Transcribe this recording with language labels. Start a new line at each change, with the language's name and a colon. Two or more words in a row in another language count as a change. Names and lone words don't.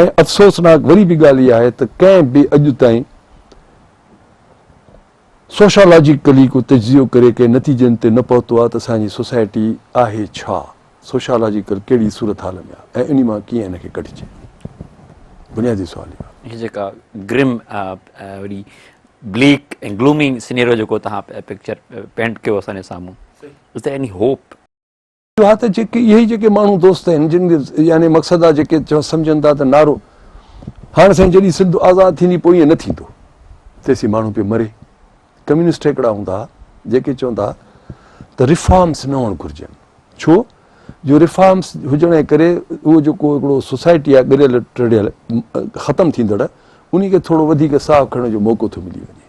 Sindhi: ऐं अफ़सोसनाक वरी बि ॻाल्हि इहा आहे त कंहिं बि अॼु ताईं सोशोलॉजिकली को तजियो करे कंहिं नतीजनि ते न पहुतो आहे त असांजी सोसाइटी आहे छा, सोशोलॉजिकल कहिड़ी सूरत हाल में आहे, ऐं इन मां कीअं हिनखे कढिजे। बुनियादी सुवाल इहो आहे। हीअ जेका ग्रिम वरी ब्लीक ऐं
English: gloomy scenario
Sindhi: जेको तव्हां
English: picture paint
Sindhi: कयो असांजे साम्हूं,
English: Is there any hope?
Sindhi: हा, त जेके इहे ई जेके माण्हू दोस्त आहिनि जिन यानी मक़सदु आहे, जेके सम्झनि था त नारो हाणे साईं जॾहिं सिंध आज़ादु थींदी पोइ ईअं न थींदो, तेसीं माण्हू पियो मरे। कम्युनिस्ट हिकिड़ा हूंदा जेके चवंदा त रिफॉर्म्स न हुअणु घुरिजनि, छो जो रिफॉर्म्स हुजण जे करे उहो जेको हिकिड़ो सोसाइटी आहे ॻरियल टिड़ियल ख़तमु थींदड़, उन खे थोरो वधीक साहु खणण जो मौक़ो थो मिली वञे।